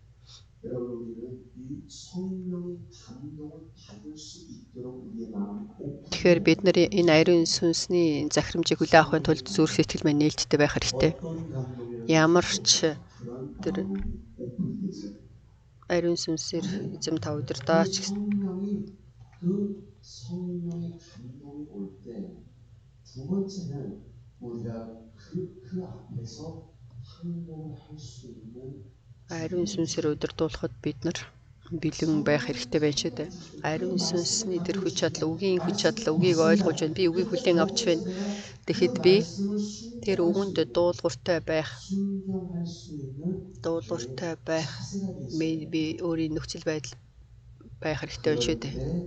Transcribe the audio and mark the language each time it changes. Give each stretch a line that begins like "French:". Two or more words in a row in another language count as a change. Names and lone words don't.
Mongolian: Тэгэхээр бид нар энэ ариун сүнсний захирамжийг хүлээн авахын тулд зүрх сэтгэл маань нээлттэй байх хэрэгтэй. Ямар ч тэр ариун сүнсээр эзэм та удирдаач гэсэн.
Korean: 성령의 감동이 올 때 두 번째는 우리가 그 앞에서 항복을 할 수 있는
Mongolian: ариун сүнсээр удирдуулахад бид нар бэлэн байх хэрэгтэй байна шүү дээ. Ариун сүнсний тэр хүч чадал, үгийн хүч чадал, үгийг ойлгож байна. Би үгийг хүлээн авч байна. Тэгэхэд би тэр үгэнд дуулууртай байх би өөрийн нөхцөл байдал байх хэрэгтэй байна шүү дээ.